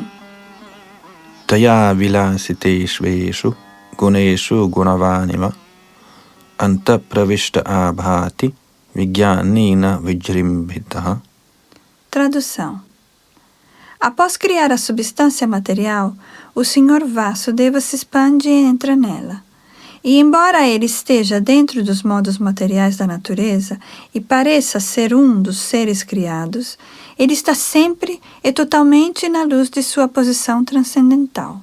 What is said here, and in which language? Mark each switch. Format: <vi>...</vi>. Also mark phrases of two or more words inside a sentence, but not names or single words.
<sa>तया विलसितेष्वेषु गुणेषु गुणवानिम अन्त प्रविष्ट आभाति विज्ञानिना विजृम्भितः.</sa> <pt>Tradução. Após criar a substância material, o Senhor Vasudeva se expande e entra nela. E embora ele esteja dentro dos modos materiais da natureza e pareça ser um dos seres criados, ele está sempre e totalmente na luz de sua posição transcendental.</pt>